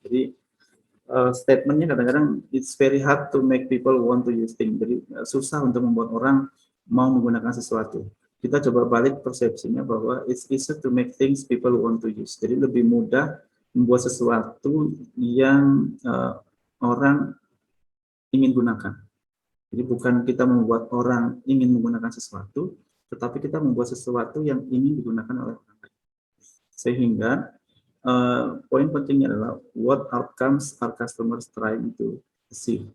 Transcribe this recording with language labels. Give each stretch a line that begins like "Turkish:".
Indonesian: Jadi statementnya kadang-kadang
English: it's very hard to make people want to use things.
Indonesian: Jadi susah untuk membuat orang mau menggunakan sesuatu. Kita coba balik persepsinya bahwa
English: it's easier to make things people want to use.
Indonesian: Jadi lebih mudah membuat sesuatu yang orang ingin gunakan. Jadi bukan kita membuat orang ingin menggunakan sesuatu, tetapi kita membuat sesuatu yang ingin digunakan oleh orang lain. Sehingga poin pentingnya adalah
English: what outcomes are customers trying to achieve.